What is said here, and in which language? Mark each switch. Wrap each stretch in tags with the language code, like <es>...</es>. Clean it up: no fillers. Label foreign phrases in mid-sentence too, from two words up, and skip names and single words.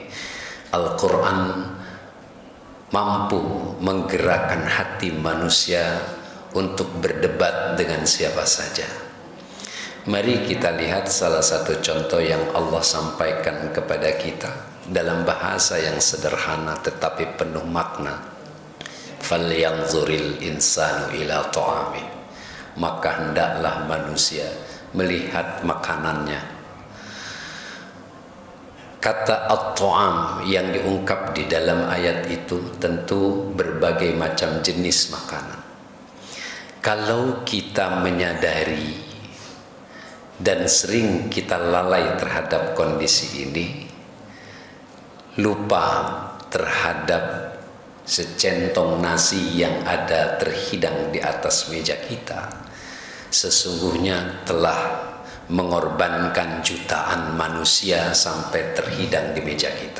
<id>Al-Quran mampu menggerakkan hati manusia untuk berdebat dengan siapa saja. Mari kita lihat salah satu contoh yang Allah sampaikan kepada kita dalam bahasa yang sederhana tetapi penuh makna.</id> <ar>Falyanzuril insanu ila ta'ami.</ar> <id>Maka hendaklah manusia melihat makanannya. Kata at-ta'am yang diungkap di dalam ayat itu tentu berbagai macam jenis makanan. Kalau kita menyadari dan sering kita lalai terhadap kondisi ini, lupa terhadap secentong nasi yang ada terhidang di atas meja kita, sesungguhnya telah mengorbankan jutaan manusia sampai terhidang di meja kita.</id>